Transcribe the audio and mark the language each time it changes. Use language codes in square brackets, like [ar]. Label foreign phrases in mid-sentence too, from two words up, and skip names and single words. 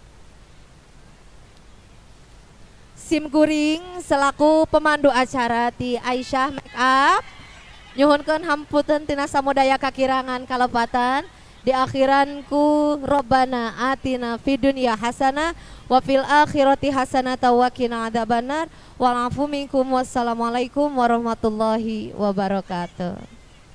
[su] Sim Kuring selaku pemandu acara ti Aisyah Make Up nyuhunkeun hamputeun tina samudaya kakirangan kalepatan di akhiranku [ar] ربنا آتنا في الدنيا حسنة وفي الآخرة حسنة وقنا عذاب النار والعفو منكم والسلام عليكم ورحمة الله وبركاته.